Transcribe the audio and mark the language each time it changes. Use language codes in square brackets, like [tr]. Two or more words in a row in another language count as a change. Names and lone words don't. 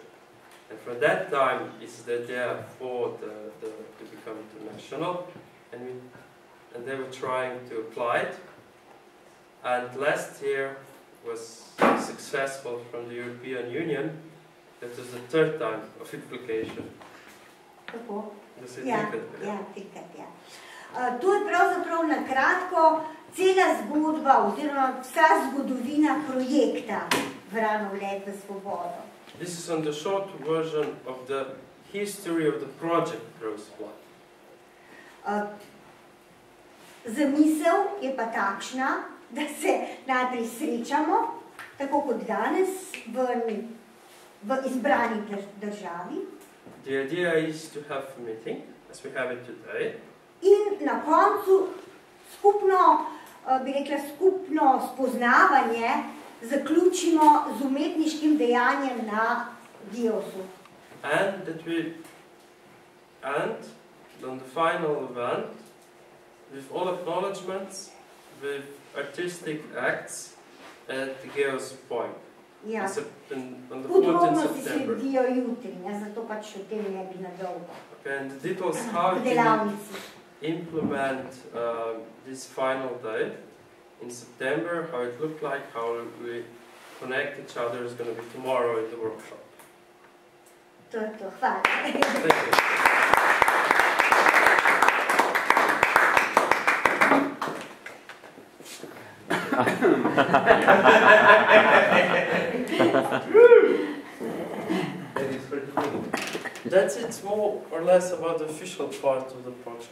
[en] And from that time, it's the idea for to become international, and they were trying to apply it. And last year was successful from the European Union. That was the third time of application. [sl] Tako? Da se je Ja, trikrat, ja, trikrat, ja. To je pravzaprav na kratko cela zgodba oziroma vsa zgodovina projekta Vranov let v svobodo. [en] This is on the short version of the history of the project Crow's Flight. [sl] Zamisel je pa takšna, da se najprej srečamo, tako kot danes, v izbrani državi. [en] The idea is to have a meeting, as we have it today. [sl] In na koncu skupno, bi rekla, skupno spoznavanje zaključimo z umetniškim dejanjem na Geosu. [en] And that we end on the final event with all acknowledgements, with artistic acts at the Geos Point. [sl] Ja. [en] On the 14th [sl] Podrobnosti [en] September. [sl] sledijo jutri, zato pač o tem ne bi nadolgo. [en] Okay, and the details how [sl] V to delavnici. [en] implement this final day in September, how it looked like, how we connect each other is going to be tomorrow in the workshop. [sl] To je to, hvala. [en] Thank you. That's it, more or less about the official part of the project.